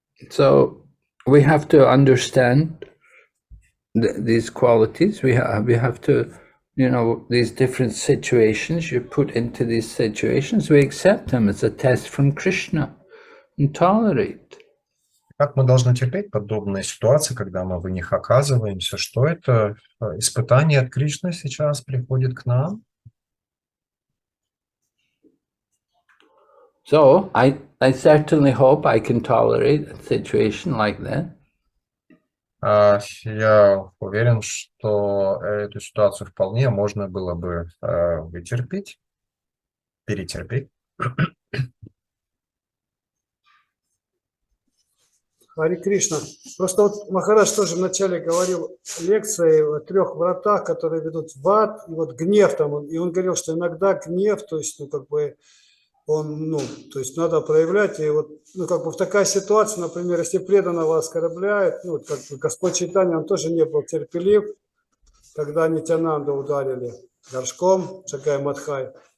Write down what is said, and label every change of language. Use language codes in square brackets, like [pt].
[en] So we have to understand these qualities. We have to, these different situations you're put into these situations. We accept them as a test from Krishna and tolerate. [ru] Как мы должны терпеть подобные ситуации, когда мы в них оказываемся, что это испытание от Кришны сейчас приходит к нам? [en] So I certainly hope I can tolerate a situation like that. [ru] Я уверен, что эту ситуацию вполне можно было бы вытерпеть, перетерпеть. Хари Кришна. Просто вот Махарадж тоже вначале говорил лекции о 3 вратах, которые ведут в ад, и вот гнев там, и он говорил, что иногда гнев, то есть, то есть надо проявлять, и вот, в такая ситуация, например, если преданного оскорбляет, Господь Чайтанья, он тоже не был терпелив, когда Нитянанду ударили горшком, Джагай Мадхай.